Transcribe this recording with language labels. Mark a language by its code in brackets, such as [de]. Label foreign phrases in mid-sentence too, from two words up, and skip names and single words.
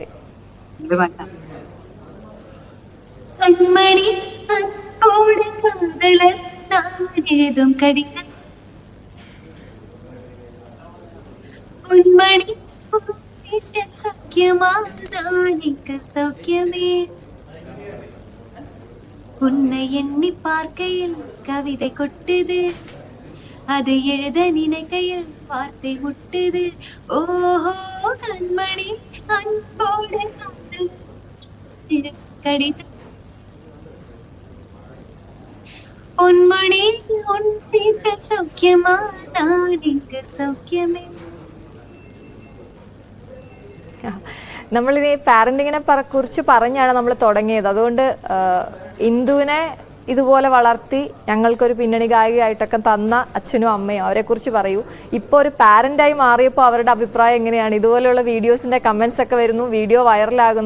[ml] ഇത് പാട്ടാ. [ta] கண்மணி எழுதும் கடிகள் பொன்மணி சௌக்கியமானிக்க சௌக்கியமே உன்னை எண்ணி பார்க்கையில் கவிதை கொட்டுது, அதை எழுத நினைக்கையில் வார்த்தை முட்டுது. ஓஹோ கண்மணி அன்போடு கடிது பொன்மணி உன் வீட்டில் சௌக்கியமா நான் இங்க சௌக்கியமே. [ml] നമ്മളിനി പാരന്റിങ്ങിനെ കുറിച്ച് പറഞ്ഞാണ് നമ്മൾ തുടങ്ങിയത്. അതുകൊണ്ട് ഇന്ദുവിനെ ഇതുപോലെ വളർത്തി ഞങ്ങൾക്കൊരു പിന്നണി ഗായികയായിട്ടൊക്കെ തന്ന അച്ഛനും അമ്മയും അവരെ കുറിച്ച് പറയൂ. ഇപ്പോൾ ഒരു പാരന്റായി മാറിയപ്പോൾ അവരുടെ അഭിപ്രായം എങ്ങനെയാണ്? ഇതുപോലെയുള്ള വീഡിയോസിന്റെ കമന്റ്സ് ഒക്കെ വരുന്നു, വീഡിയോ വൈറലാകുന്നു.